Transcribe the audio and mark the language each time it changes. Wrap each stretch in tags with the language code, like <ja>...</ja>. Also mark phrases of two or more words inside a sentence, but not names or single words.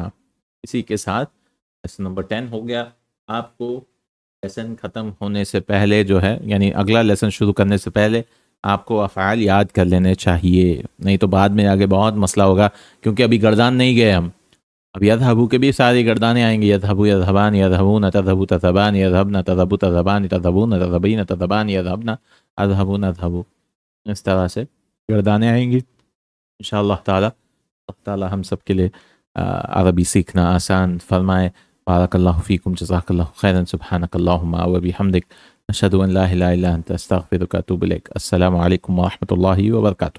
<ur>اسی کے ساتھ لیسن نمبر 10 ہو گیا۔ آپ کو لیسن ختم ہونے سے پہلے جو ہے یعنی اگلا لیسن شروع کرنے سے پہلے آپ کو افعال یاد کر لینے چاہیے، نہیں تو بعد میں آگے بہت مسئلہ ہوگا، کیونکہ ابھی گردان نہیں گئے ہم۔ اب یذہبو کے بھی ساری گردانیں آئیں گی،</ur> <ar>یذہبو یذہبان یذہبون تذہبو تذہبان یذہبن تذہبو تذہبان تذہبون تذہبین تذہبان یذہبن اذہبون اذہبو،</ar> <ur>اس طرح سے گردانیں آئیں گی</ur> <ar>انشاءاللہ تعالی۔</ar> <ur>اللہ تعالی ہم سب کے لیے عربی سیکھنا آسان فرمائے۔</ur> <ar>بارک اللہ فیکم، جزاک اللہ خیرا، سبحانک اللہم و بحمدک، اشہد ان لا الہ الا انت، استغفرک و اتوب الیک۔ السلام علیکم ورحمۃ اللہ وبرکاتہ۔</ar>